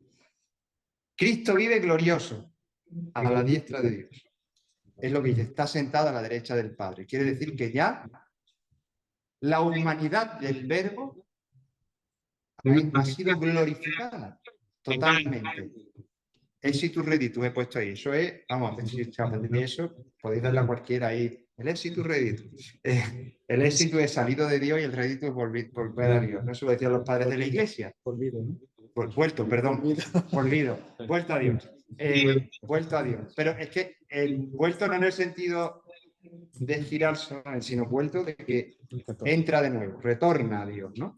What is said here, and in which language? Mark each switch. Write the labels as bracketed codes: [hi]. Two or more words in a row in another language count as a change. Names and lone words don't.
[es] Cristo vive glorioso a la diestra de Dios. Es lo que dice, está sentado a la derecha del Padre. Quiere decir que ya la humanidad del Verbo ha sido glorificada totalmente. [la] Exitus reditus [es] he puesto ahí. Eso es, vamos, si aprendéis eso, podéis darle a cualquiera ahí. [la] El exitus reditus. [es] El éxito es salido de Dios y el reditus es volver a Dios. ¿No? Eso lo decían los padres de la Iglesia. Olvido, ¿no? Vuelto, perdón. Volvido. Vuelto a Dios. Vuelto a Dios. Pero es que el vuelto no en el sentido de girar solamente, sino vuelto de que entra de nuevo, retorna a Dios, ¿no?